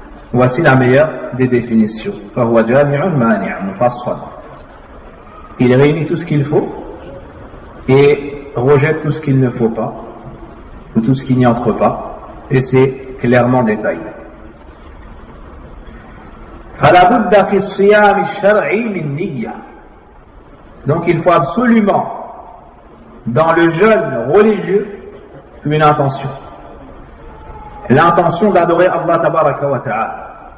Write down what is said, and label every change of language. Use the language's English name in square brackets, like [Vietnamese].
[French] Voici la meilleure des définitions. [Arabic] فهو جامع مانع مفصل. [French] Il réunit tout ce qu'il faut et rejette tout ce qu'il ne faut pas ou tout ce qui n'y entre pas, et c'est clairement détaillé. [Arabic] فلا بد في الصيام الشرعي من نية. [French] Donc il faut absolument dans le jeûne religieux une intention. L'intention d'adorer Allah tabaraka wa ta'ala.